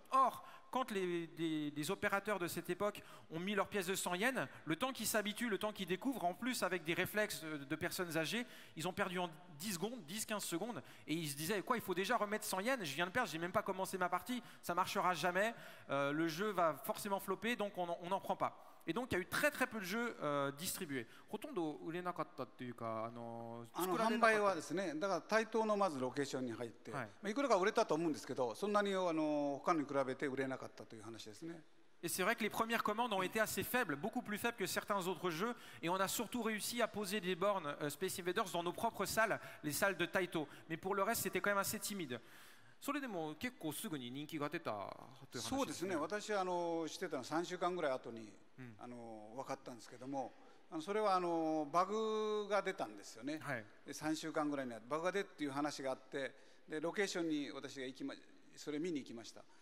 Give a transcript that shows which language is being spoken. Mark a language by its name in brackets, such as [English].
[French] Or, quand les opérateurs de cette époque ont mis leurs pièces de 100 yens, le temps qu'ils s'habituent, le temps qu'ils découvrent, en plus avec des réflexes de personnes âgées, ils ont perdu en 10 secondes, 10-15 secondes, et ils se disaient, quoi, il faut déjà remettre 100 yens, je viens de perdre, j'ai même pas commencé ma partie, ça marchera jamais, le jeu va forcément flopper, donc on n'en prend pas. Et donc il y a eu très très peu de jeux distribués. [Japanese] ほとんど売れなかったっていうか、販売はですね、だから対等のまずロケーションに入って、いくらか売れたと思うんですけど、そんなに他に比べて売れなかったという話ですね。 [French] Et c'est vrai que les premières commandes ont été assez faibles, beaucoup plus faibles que certains autres jeux, et on a surtout réussi à poser des bornes Space Invaders dans nos propres salles, les salles de Taito. Mais pour le reste, c'était quand même assez timide. [Japanese] それでも結構すぐに人気が出たという話ですね。そうですね。私は知ってたのは3週間ぐらい後に分かったんですけども、それはバグが出たんですよね。はい、で3週間ぐらいにバグが出たっていう話があって、でロケーションに私がそれ見に行きました。